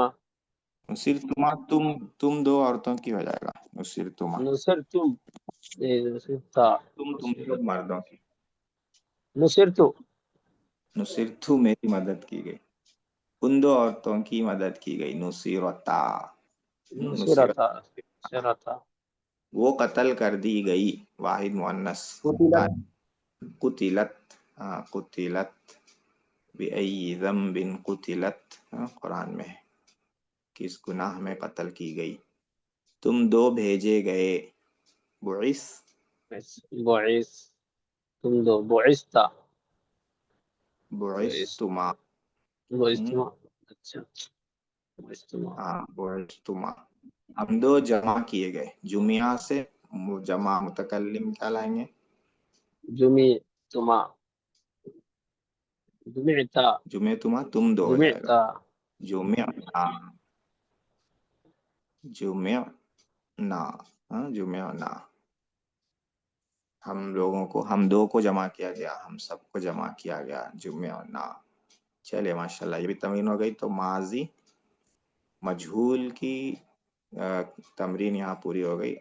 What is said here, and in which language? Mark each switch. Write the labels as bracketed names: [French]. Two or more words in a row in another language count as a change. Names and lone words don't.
[Arabic] نصرتما, [Urdu] تم دو عورتوں کی ہو جائے گا, [Arabic] نصرتما, نصرتم نصرتا [Urdu] تم دو مردوں کی, [Arabic] نصرت [Urdu] نصرت میری مدد کی گئی، ان دو عورتوں کی مدد کی گئی, [Arabic] نصرتا، نصرت نصرتا نصرتا [Urdu] وہ قتل کر دی گئی، واحد مؤنث, [Arabic] قتلت قتلت، قتلت بأي ذنب قتلت, [Urdu] قرآن میں ہے، کس گناہ میں قتل کی گئی. تم دو بھیجے گئے, [Arabic] بعث, بعث [Urdu] تم دو [Arabic] بعثتا بعثتما, بعثتما اچھا بعثتما [Urdu] ہاں بعثتما، ہم دو جمع کیے گئے، جمع سے جمع متکلم کیا لائیں گے, [Arabic] جمعتما جمعتا جمعتما [Urdu] تم دو ہو جائے گا, [Arabic] جمعتا جمع، جمع نا، جمع نا, [Urdu] ہم لوگوں کو، ہم دو کو جمع کیا گیا، ہم سب کو جمع کیا گیا, [Arabic] جمع نا. [Urdu] چلیے ماشاءاللہ، یہ بھی تمرین ہو گئی۔ تو ماضی مجہول کی تمرین یہاں پوری ہو گئی.